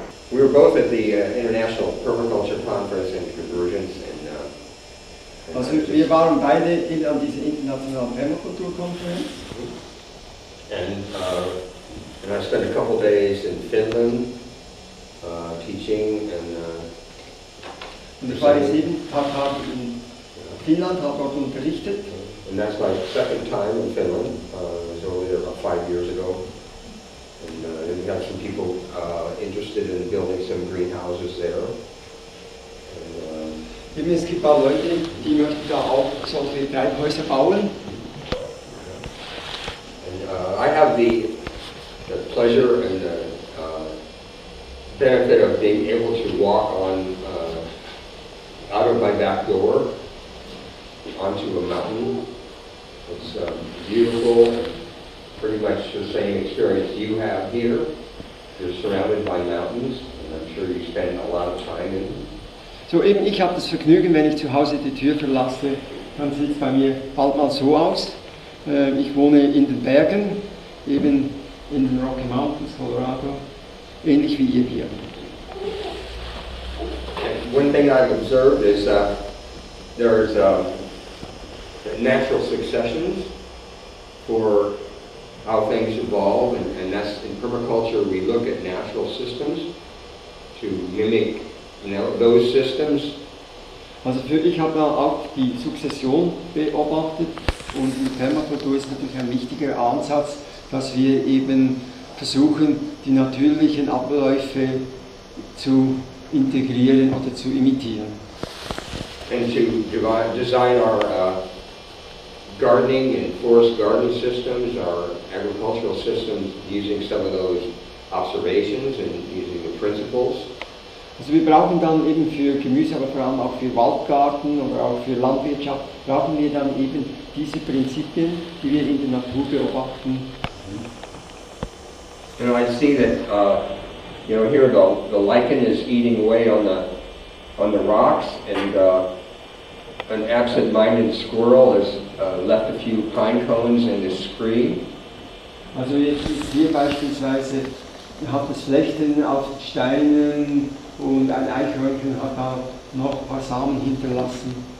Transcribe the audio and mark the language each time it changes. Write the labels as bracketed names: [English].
[English] We were both at the International Permaculture Conference in Convergence. [German] Also wir waren beide an dieser internationalen Permakulturkonferenz. [English] And I spent a couple days in Finland teaching [German] und ich war jetzt ein paar Tage in Finnland, habe dort unterrichtet. [English] And that's my second time in Finland. I was over there about 5 years ago. And we have some people interested in building some greenhouses there. [German] Es gibt ein paar Leute, die möchten da auch solche Treibhäuser bauen. [English] And I have the pleasure and the benefit of being able to walk on out of my back door onto a mountain. It's beautiful, and pretty much the same experience you have here. You're surrounded by mountains, and I'm sure you spend a lot of time in them. [German] So eben, ich habe das Vergnügen, wenn ich zu Hause die Tür verlasse, dann sieht es bei mir bald mal so aus. Ich wohne in den Bergen, eben in den Rocky Mountains, Colorado, ähnlich wie ihr hier. [English] One thing I've observed is there's natural successions for how things evolve, and that's in permaculture we look at natural systems to mimic, those systems. [German] Also ich habe auch die Sukzession beobachtet und in Permakultur ist natürlich ein wichtiger Ansatz, dass wir eben versuchen, die natürlichen Abläufe zu integrieren oder zu imitieren. [English] And to design our gardening and forest garden systems, our agricultural systems, using some of those observations and using the principles. [German] Also wir brauchen dann eben für Gemüse, aber vor allem auch für Waldgarten oder auch für Landwirtschaft, brauchen wir dann eben diese Prinzipien, die wir in der Natur beobachten. [English] You know, I see that, here the lichen is eating away on the rocks, and an absent-minded squirrel has left a few pine cones in the scree. [German] Also jetzt hier beispielsweise hat es Flechten auf Steinen und ein Eichhörnchen hat da noch ein paar Samen hinterlassen.